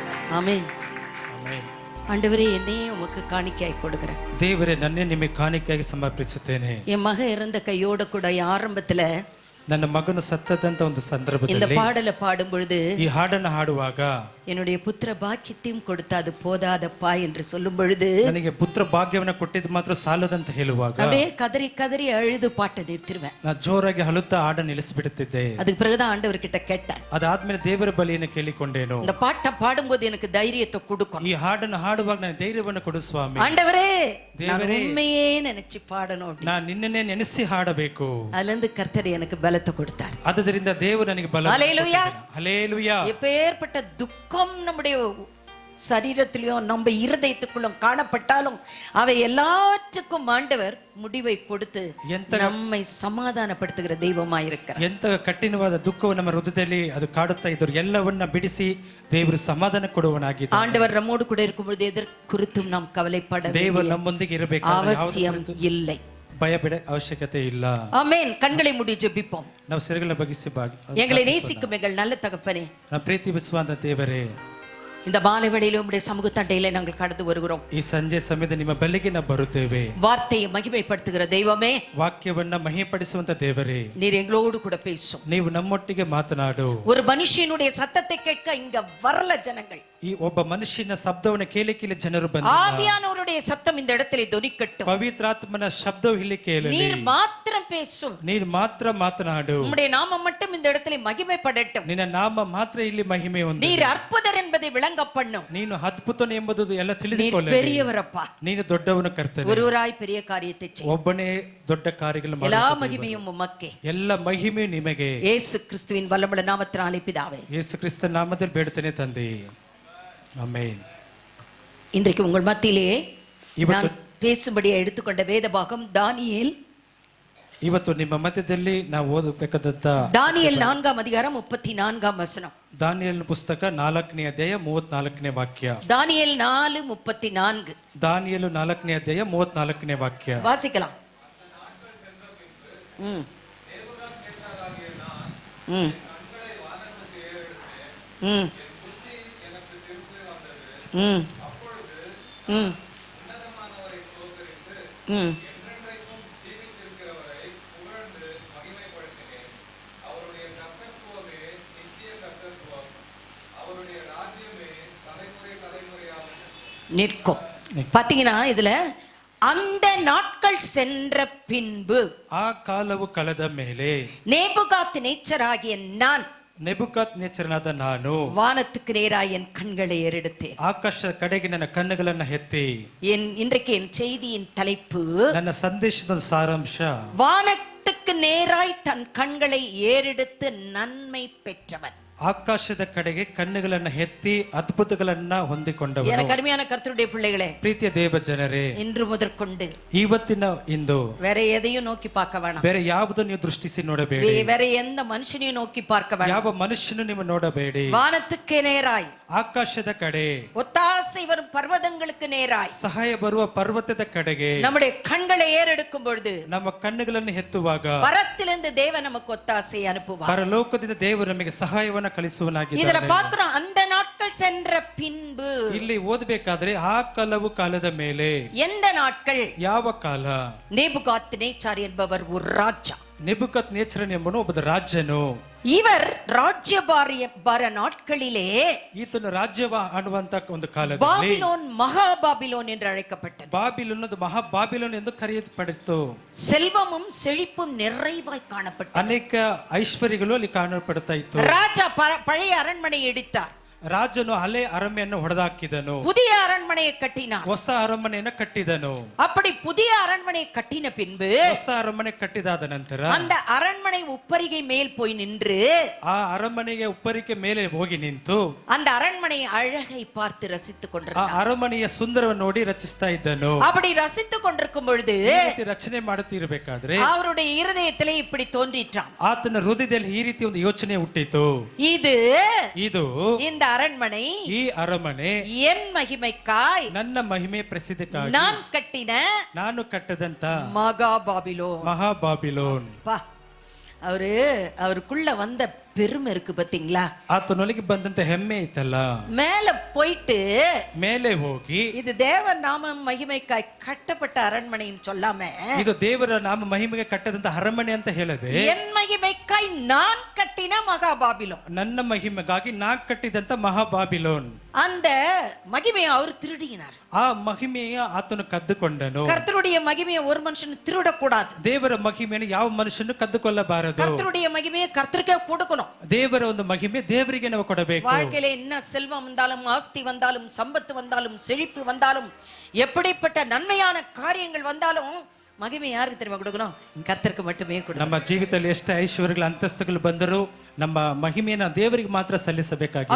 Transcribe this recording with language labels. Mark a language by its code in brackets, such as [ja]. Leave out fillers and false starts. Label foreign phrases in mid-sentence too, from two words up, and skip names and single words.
[kn] ಆಮೆನ್. ಆಮೆನ್. [ta] ஆண்டவரே, என்னையே உமக்கு காணிக்கையாய் கொடுக்கிறேன். [kn] ದೇವರೇ, ನನ್ನೇ ನಿಮಗೆ ಕಾಣಿಕೆಯಾಗಿ ಸಮರ್ಪಿಸುತ್ತೇನೆ. [ta] என் மக இறந்த கையோட கூட ஆரம்பத்துல [kn] ನನ್ನ ಮಗನು ಸತ್ತದಂತ ಒಂದು [ta] இந்த [kn] ಸಂದರ್ಭದಲ್ಲಿ [ta] பாடலை பாடும் பொழுது [kn] ಈ ಹಾಡನ್ನು ಹಾಡುವಾಗ [ta] என்னுடைய புத்திர பாக்கியத்தையும் கொடுத்து அது போதாதப்பா என்று சொல்லும் பொழுது [kn] ನನಗೆ ಪುತ್ರ ಭಾಗ್ಯವನ್ನು ಕೊಟ್ಟಿದ್ದು ಮಾತ್ರ ಸಾಲದಂತ ಹೇಳುವಾಗ [ta] அப்படியே கதறி கதறி அழுது பாட்டை நிறுத்திடுவேன். [kn] ನಾ ಜೋರಾಗಿ ಅಳುತ್ತಾ ಹಾಡನ್ನು ನಿಲ್ಲಿಸಿಬಿಡುತ್ತಿದ್ದೆ. [ta] அதுக்கு பிறகுதான் ஆண்டவர்கிட்ட கேட்டேன். [kn] ಅದಾದ್ಮೇಲೆ ದೇವರ ಬಳಿಯನ್ನು ಕೇಳಿಕೊಂಡೇನು. [ta] இந்த பாட்டை பாடும்போது எனக்கு தைரியத்தை கொடுக்கும். [kn] ಈ ಹಾಡನ್ನು ಹಾಡುವಾಗ ನಾನು ಧೈರ್ಯವನ್ನು ಕೊಡು ಸ್ವಾಮಿ. [ta] ஆண்டவரே, நான் [kn] தேவரே, [ta] உண்மையே நினைச்சு பாடணும். [kn] ನಾನು ನಿನ್ನನ್ನೇ ನೆನೆಸಿ ಹಾಡಬೇಕು. [ta] அதுல இருந்து கர்த்தர் எனக்கு பலத்தை கொடுத்தார். [kn] ಆದ್ದರಿಂದ ದೇವರು ನನಗೆ ಬಲ. [ta] ஹல்லேலூயா. [kn] ಹಲ್ಲೇಲೂಯಾ. [ta] எப்பேற்பட்ட துக்கம் நம்முடைய சரீரத்திலும் நம்ம இருதயத்துக்குள்ளும் காணப்பட்டாலும் அவை எல்லாற்றுக்கும் ஆண்டவர் முடிவை கொடுத்து நம்மை சமாதானப்படுத்துகிற தெய்வமாயிருக்கிறார். [kn] ಎಂತ ಕಠಿಣವಾದ ದುಃಖವು ನಮ್ಮ ಹೃದಯದಲ್ಲಿ ಅದು ಕಾಡುತ್ತಾ ಇದ್ದರು ಎಲ್ಲವನ್ನ ಬಿಡಿಸಿ ದೇವರು ಸಮಾಧಾನ ಕೊಡುವನಾಗಿದ್ದಾನೆ. [ta] ஆண்டவர் நம்மோடு கூட இருக்கும்போது எதற்கு குறித்தும் நாம் கவலைப்பட [kn] ದೇವರು ನಮ್ಮೊಂದಿಗೆ ಇರಬೇಕು. [ta] அவசியம் இல்லை. [kn] ಭಯ ಬಿಡ ಅವಶ್ಯಕತೆ ಇಲ್ಲ. [ta] ஆமென். கண்களை மூடி ஜெபிப்போம். [kn] ನಾವು ಸೆರಗನ್ನ ಬಗ್ಗಿಸಿ [ta] எங்களை நேசிக்கும் எங்கள் நல்ல தகப்பனே, [kn] ನಾವು ಪ್ರೀತಿ ವಿಶ್ವಾಸ ದೇವರೇ, [ta] இந்த மாலை வேளையிலே உம்முடைய சமூகத்தண்டையிலே நாங்கள் கடந்து வருகிறோம். [kn] ಈ ಸಂಜೆ ಸಮಯದ ನಿಮ್ಮ ಬಳಿಗೆ ನಾವು ಬರುತ್ತೇವೆ. [ta] வார்த்தையை மகிமைப்படுத்துகிற தெய்வமே, [kn] ವಾಕ್ಯವನ್ನ ಮಹಿಮೆಪಡಿಸುವಂತ ದೇವರೇ, [ta] நீர் எங்களோடு கூட பேசும். [kn] ನೀವು ನಮ್ಮೊಟ್ಟಿಗೆ ಮಾತನಾಡು. [ta] ஒரு மனுஷனுடைய சத்தத்தை கேட்க இங்க வரல ஜனங்கள். [kn] ಈ ಒಬ್ಬ ಮನುಷ್ಯನ ಶಬ್ದವನ್ನು ಕೇಳಿಕ್ಕೆ ಜನರು ಬಂದಿಲ್ಲ. [ta] ஆவியானவருடைய சத்தம் இந்த இடத்திலே தொனிக்கட்டும். [kn] ಪವಿತ್ರಾತ್ಮನ ಶಬ್ದವು ಇಲ್ಲಿ ಕೇಳಲಿ. [ta] நீர் மாத்திரம் பேசும். [kn] ನೀನು ಮಾತ್ರ ಮಾತನಾಡು. [ta] உம்முடைய நாமம் மட்டும் இந்த இடத்திலே மகிமைப்படட்டும். [kn] ನಿನ್ನ ನಾಮ ಮಾತ್ರ ಇಲ್ಲಿ ಮಹಿಮೆ ಹೊಂದಲಿ. [ta] நீர் அற்புதர் என்பதை விளங்க பண்ணும். [kn] ನೀನು ಅದ್ಭುತನು ಎಂಬುದು ಎಲ್ಲ [ta] நீர் [kn] ತಿಳಿದುಕೊಳ್ಳಲಿ. [ta] பெரியவரப்பா. [kn] ನೀನು ದೊಡ್ಡವನು ಕರ್ತನೆ. [ta] ஒருவராய் பெரிய காரியத்தை செய். [kn] ಒಬ್ಬನೇ ದೊಡ್ಡ ಕಾರ್ಯಗಳನ್ನು [ta] எல்லா [kn] ಮಾಡುತ್ತಾನೆ. [ta] மகிமையும் உமக்கே. [kn] ಎಲ್ಲ ಮಹಿಮೆಯು ನಿಮಗೆ. [ta] இயேசு கிறிஸ்துவின் வல்லமுள்ள நாமத்தினாலே பிதாவே. [kn] ಯೇಸು ಕ್ರಿಸ್ತನ ನಾಮದಲ್ಲಿ ಬೇಡುತ್ತೇನೆ ತಂದೆ. ಆಮೆನ್. [ta] இன்றைக்கு உங்கள் மத்தியிலே நான் பேசும்படியா எடுத்துக்கொண்ட வேத பாகம் தானியேல். [kn] ಇವತ್ತು ನಿಮ್ಮ ಮಧ್ಯದಲ್ಲಿ ನಾವು ಓದಬೇಕಾದಂತ [ta] தானியேல் 4ஆம் அதிகாரம் 34ஆம் வசனம். [kn] ದಾನಿಯೇಲನ ಪುಸ್ತಕ 4ನೇ ಅಧ್ಯಾಯ 34ನೇ ವಾಕ್ಯ. [ta] தானியேல் 4:34. [kn] ದಾನಿಯೇಲು 4ನೇ ಅಧ್ಯಾಯ 34ನೇ ವಾಕ್ಯ. [ta] வாசிக்கலாம். ம் ம் ம் ம் ம் ம் நிற்கும். பாத்தீங்கன்னா இதுல அந்த நாட்கள் சென்ற பின்பு [kn] ಆ ಕಾಲವು ಕಳೆದ ಮೇಲೆ [ta] நேபுகாத்நேச்சராகிய நான் [kn] ನೆಬುಕತ್ ನೇಚರನಾದ ನಾನು [ta] வானத்துக்கு நேராய் என் கண்களை ஏறெடுத்தேன். [kn] ಆಕಾಶ ಕಡೆಗೆ ನನ್ನ ಕಣ್ಣುಗಳನ್ನ ಎತ್ತಿ [ta] இன்றைக்கு என் செய்தியின் தலைப்பு [kn] ನನ್ನ ಸಂದೇಶದ ಸಾರಾಂಶ [ta] வானத்துக்கு நேராய் தன் கண்களை ஏறெடுத்து நன்மை பெற்றவன். [kn] ಆಕಾಶದ ಕಡೆಗೆ ಕಣ್ಣುಗಳನ್ನ ಎತ್ತಿ ಅದ್ಭುತಗಳನ್ನ ಹೊಂದಿಕೊಂಡವನು. [ta] எனக்கு அருமையான கர்த்தருடைய பிள்ளைகளே, [kn] ಪ್ರೀತಿಯ ದೇವ ಜನರೇ, [ta] இன்று முதற்கொண்டு [kn] ಇವತ್ತಿನ ಇಂದು [ta] வேற எதையும் நோக்கி பார்க்க வேணாம். [kn] ಬೇರೆ ಯಾವುದನ್ನು ನೀವು ದೃಷ್ಟಿಸಿ ನೋಡಬೇಡಿ. [ta] வேற எந்த மனுஷனையும் நோக்கி பார்க்க வேணாம். [kn] ಯಾವ ಮನುಷ್ಯನು ನೀವು ನೋಡಬೇಡಿ. [ta] வானத்துக்கு நேராய் [kn] ಆಕಾಶದ ಕಡೆ, [ta] ஒத்தாசை வரும் பர்வதங்களுக்கு நேராய் [kn] ಸಹಾಯ ಬರುವ ಪರ್ವತದ ಕಡೆಗೆ [ta] நம்முடைய கண்களை ஏறெடுக்கும் பொழுது [kn] ನಮ್ಮ ಕಣ್ಣುಗಳನ್ನು ಎತ್ತುವಾಗ [ta] பரத்திலிருந்து தேவன் நமக்கு ஒத்தாசை அனுப்புவார். [kn] ಪರಲೋಕದಿಂದ ದೇವರು ನಮಗೆ ಸಹಾಯವನ್ನು [ta] இதுல [kn] ಕಳಿಸುವನಾಗಿದ್ದಾನೆ. [ta] பார்க்கிறோம், அந்த நாட்கள் சென்ற பின்பு. [kn] ಇಲ್ಲಿ ಓದಬೇಕಾದ್ರೆ ಆ ಕಾಲವು ಕಾಲದ ಮೇಲೆ. [ta] எந்த நாட்கள்? [kn] ಯಾವ ಕಾಲ? [ta] நேபுகாத்நேச்சார் என்பவர் ஒரு ராஜா. [kn] ನೆಬುಕತ್ ನೇಚರನ್ ಎಂಬನು ಒಬ್ಬ ರಾಜನು. [ta] இவர் ராஜ்யபார நாட்களிலே [kn] ಈತನು ರಾಜ್ಯ ಆಡುವಂತ ಒಂದು ಕಾಲದಲ್ಲಿ [ta] பாபிலோன் மகா பாபிலோன் என்று அழைக்கப்பட்டது. [kn] ಬಾಬಿಲೋನ್ ಮಹಾ ಬಾಬಿಲೋನ್ ಎಂದು ಕರೆಯಲ್ಪಡಿತು. [ta] செல்வமும் செழிப்பும் நிறைவாய் காணப்பட்டது. [kn] ಅನೇಕ ಐಶ್ವರ್ಯಗಳು ಅಲ್ಲಿ ಕಾಣಲ್ಪಡ್ತಾ ಇತ್ತು. [ta] ராஜா பழைய அரண்மனை இடித்தார். [kn] ರಾಜನು ಹಳೆ ಅರಮನೆಯನ್ನು ಹೊಡೆದಾಕಿದನು. [ta] புதிய அரண்மனையை கட்டினார். [kn] ಹೊಸ ಅರಮನೆಯನ್ನು ಕಟ್ಟಿದನು. [ta] அப்படி புதிய அரண்மனை கட்டின பின்பு [kn] ಹೊಸ ಅರಮನೆ ಕಟ್ಟಿದಾದ ನಂತರ [ta] அந்த அரண்மனை உப்பரிகை மேல் போய் நின்று [kn] ಆ ಅರಮನೆಗೆ ಉಪ್ಪರಿಕೆ ಮೇಲೆ ಹೋಗಿ ನಿಂತು [ta] அந்த அரண்மனை அழகை பார்த்து ரசித்துக் [kn] ಆ [ta] கொண்டிருந்தார். [kn] ಅರಮನೆಯ ಸುಂದರವನ್ನು ನೋಡಿ ರಚಿಸ್ತಾ ಇದ್ದನು. [ta] அப்படி ரசித்துக் கொண்டிருக்கும் பொழுது [kn] ಈ ರೀತಿ ರಚನೆ ಮಾಡುತ್ತಿರಬೇಕಾದ್ರೆ [ta] அவருடைய இருதயத்திலே இப்படி தோன்றிற்றான். [kn] ಆತನ ಹೃದಯದಲ್ಲಿ ಈ ರೀತಿ ಒಂದು ಯೋಚನೆ ಹುಟ್ಟಿತು. ಇದು [ta] இந்த அரண்மனை [kn] ಈ ಅರಮನೆ [ta] என் மகிமைக்காய் [kn] ನನ್ನ ಮಹಿಮೆ ಪ್ರಸಿದ್ಧಕ್ಕಾಗಿ [ta] நான் கட்டின [kn] ನಾನು ಕಟ್ಟದಂತ [ta] மகா பாபிலோன். [kn] ಮಹಾ ಬಾಬಿಲೋನ್. [ta] அவருக்குள்ள வந்த பெருமை இருக்கு பாத்தீங்களா? [kn] ಆತನೊಳಗೆ ಬಂದಂತ ಹೆಮ್ಮೆ ಐತಲ್ಲ, [ta] மேல போயிட்டு [kn] ಮೇಲೆ ಹೋಗಿ [ta] இது தேவ நாம மகிமைக்காய் கட்டப்பட்ட அரண்மனைன்னு சொல்லாம [kn] ಇದು ದೇವರ ನಾಮ ಮಹಿಮೆಗೆ ಕಟ್ಟದಂತ ಅರಮನೆ ಅಂತ ಹೇಳದೆ, [ta] என் மகிமைக்காய் நான் கட்டின மகா பாபிலோன், [kn] ನನ್ನ ಮಹಿಮೆಗಾಗಿ ನಾ ಕಟ್ಟಿದಂತ ಮಹಾಬಾಬಿಲೋನ್, [ta] அந்த மகிமையை அவர் திருடினார். [kn] ಆ ಮಹಿಮೆಯ ಆತನು ಕದ್ದುಕೊಂಡನು. [ta] கர்த்தருடைய மகிமையை ஒரு மனுஷன் திருடக்கூடாது. [kn] ದೇವರ ಮಹಿಮೆಯನ್ನು ಯಾವ ಮನುಷ್ಯನು ಕದ್ದುಕೊಳ್ಳಬಾರದು. [ta] கர்த்தருடைய மகிமையை கர்த்தருக்கே கொடுக்கணும். [kn] ದೇವರ ಒಂದು ಮಹಿಮೆ ದೇವರಿಗೆ ನಾವು ಕೊಡಬೇಕು. [ta] வாழ்க்கையில என்ன செல்வம் வந்தாலும், ஆஸ்தி வந்தாலும், சம்பத்து வந்தாலும், செழிப்பு வந்தாலும், எப்படிப்பட்ட நன்மையான காரியங்கள் வந்தாலும் மகிமை யாருக்கு தெரியுமா கொடுக்கணும்? கர்த்தருக்கு மட்டுமே கொடுக்கணும். [kn] ನಮ್ಮ ಜೀವಿತದಲ್ಲಿ ಎಷ್ಟು ಐಶ್ವರ್ಯಗಳ ಅಂತಸ್ತುಗಳು ಬಂದರೂ ನಮ್ಮ ಮಹಿಮೆಯನ್ನು ದೇವರಿಗೆ ಮಾತ್ರ ಸಲ್ಲಿಸಬೇಕಾಗಿದೆ.